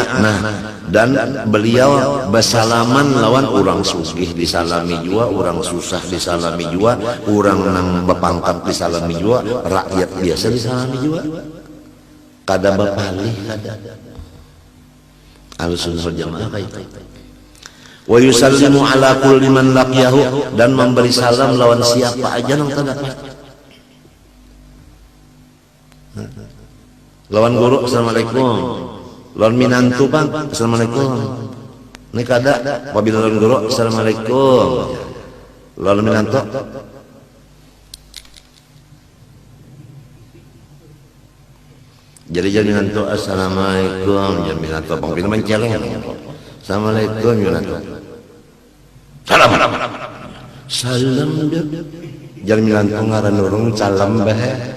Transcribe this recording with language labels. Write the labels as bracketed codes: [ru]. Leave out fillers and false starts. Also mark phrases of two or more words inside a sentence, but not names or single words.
[bjn] Nah, dan beliau bersalaman lawan orang sugih disalami jua, orang susah disalami jua, orang nang bepangkat disalami jua, rakyat biasa disalami jua. Kada bapalih kada. Ahlus Sunnah wal Jamaah kayak itu. [ar] Wa yusallimu ala kulli man laqiyahu, [bjn] dan memberi salam lawan siapa aja nang terdapat. Lawan guru assalamualaikum, lawan minantu bang assalamualaikum. Ini kada apabila lawan guru assalamualaikum, lawan minantu jadi minantu assalamualaikum, jadi minantu bang pintu menceleng assalamualaikum minantu salam dia Jalmilan ngaran urang salam bae.